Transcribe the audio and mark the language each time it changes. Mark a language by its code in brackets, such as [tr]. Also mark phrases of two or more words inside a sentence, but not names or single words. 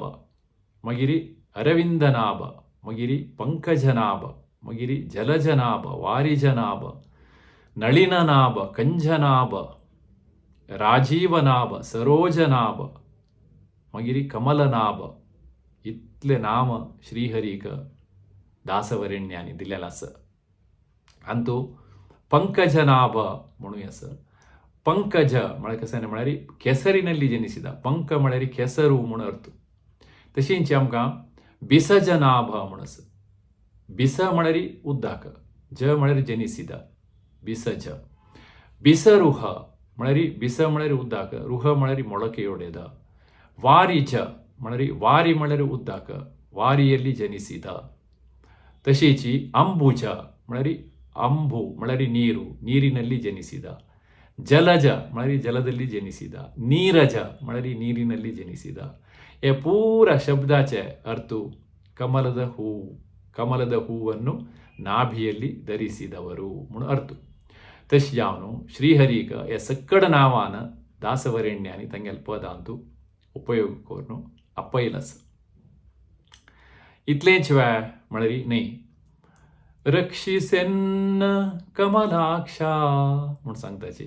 [kok] मगिरी अरविंदनाभ. मगिरी पंकजनाभ. मगिरी जलजनाभ, वारिजनाभ, नळिननाभ, कंजनाभ, राजीवनाभ, सरोजनाभ, मगिरी कमलनाभ. इतले नाम श्रीहरीक दासवरेण्यांनी दिलेला आसा. अंतू पंकजनाभ म्हणून आसा. पंकज म्हळ्यार कशें म्हळ्यार [kn] ಕೆಸರಿನಲ್ಲಿ ಜನಿಸಿದ. [kok] पंक म्हळ्यार केसरू म्हणून अर्थ. तशींच आमकां बिसजनाभ म्हणून आसा. बिस म्हळ्यार उद्दाक, ज म्हळ्यार जनिसिद, बिसज. बिसरुह म्हळ्यार बिस म्हळ्यार उद्दाक, रुह म्हळ्यार [kn] ಮೊಳಕೆ ಒಡೆದ. [kok] वारिज म्हळ्यार वारी म्हळ्यार उद्दाक, [kn] ವಾರಿಯಲ್ಲಿ ಜನಿಸಿದ. [kok] तशीची अंबुज म्हळ्यार अंबु म्हळ्यार [kn] ನೀರು, ನೀರಿನಲ್ಲಿ ಜನಿಸಿದ. जलज म्हळ्यार जलದಲ್ಲಿ ಜನಿಸಿದ. ನೀರಜ म्हळ्यार ನೀರಿನಲ್ಲಿ ಜನಿಸಿದ. [kok] हे पूर शब्दाचे अर्थ [kn] ಕಮಲದ ಹೂವು, ಕಮಲದ ಹೂವನ್ನು ನಾಭಿಯಲ್ಲಿ ಧರಿಸಿದವರು [kok] म्हणून अर्थ. तशें जावन श्रीहरीक हे सकड नांवान दासवरेण्यांनी तांगेले पदांतू उपयोग करून आपयलास. इतलेंच वेळ म्हळ्यार न्ही. [kn] ರಕ್ಷಿಸೆನ್ನ ಕಮಲಾಕ್ಷ [kok] म्हूण सांगताची.